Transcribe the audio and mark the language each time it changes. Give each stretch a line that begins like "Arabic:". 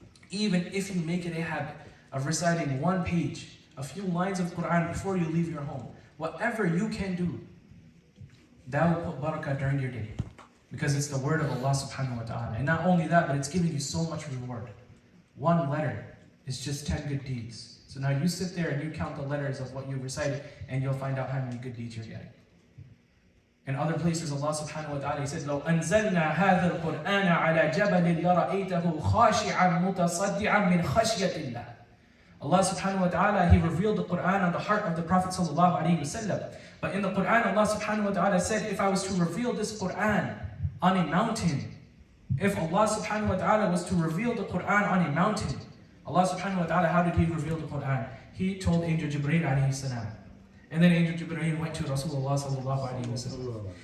English: Even if you make it a habit of reciting 1 page, a few lines of Qur'an before you leave your home, whatever you can do, that will put barakah during your day. Because it's the word of Allah subhanahu wa ta'ala. And not only that, but it's giving you so much reward. 1 letter is just 10 good deeds. So now you sit there and you count the letters of what you recited and you'll find out how many good deeds you're getting.
Arabic: In other places,
English: Allah subhanahu wa ta'ala, He said,
Arabic: لو أنزلنا هذا القرآن على جبل لرأيته خاشعا متصدعا من خشية الله.
English: Allah subhanahu wa ta'ala, He revealed the Qur'an on the heart of the Prophet sallallahu alaihi wasallam. But in the Qur'an, Allah subhanahu wa ta'ala said, if I was to reveal this Qur'an on a mountain, if Allah subhanahu wa ta'ala was to reveal the Qur'an on a mountain, Allah subhanahu wa ta'ala, how did He reveal the Qur'an? He told Angel Jibreel alayhi salam. And then Angel Jibreel went to Rasulullah sallallahu alayhi wasallam.